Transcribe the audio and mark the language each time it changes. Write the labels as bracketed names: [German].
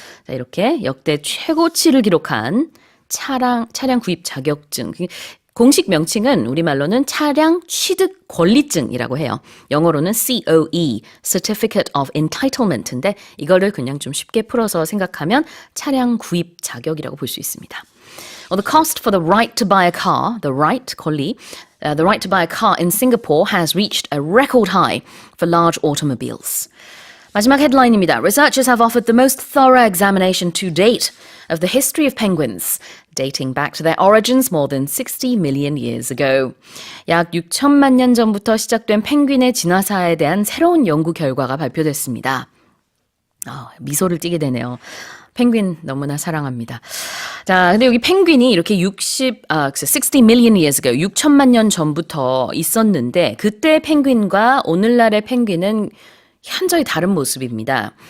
[Korean] 자, 이렇게 역대 최고치를 기록한 차량 구입 자격증. 공식 명칭은 우리말로는 차량 취득 권리증이라고 해요. 영어로는 COE, Certificate of Entitlement인데 이거를 그냥 좀 쉽게 풀어서 생각하면 차량 구입 자격이라고 볼 수 있습니다. [English] The cost for the right to buy a car, the right, 권리, the right to buy a car in Singapore has reached a record high for large automobiles. [Korean] 마지막 헤드라인입니다. [English] Researchers have offered the most thorough examination to date of the history of penguins, dating back to their origins more than 60 million years ago. [Korean] 약 6천만 년 전부터 시작된 펭귄의 진화사에 대한 새로운 연구 결과가 발표됐습니다. 미소를 띠게 되네요. 펭귄 너무나 사랑합니다. 자, 근데 여기 펭귄이 이렇게 [English] 60 million years ago, [Korean] 6천만 년 전부터 있었는데 그때 펭귄과 오늘날의 펭귄은 현저히 다른 모습입니다.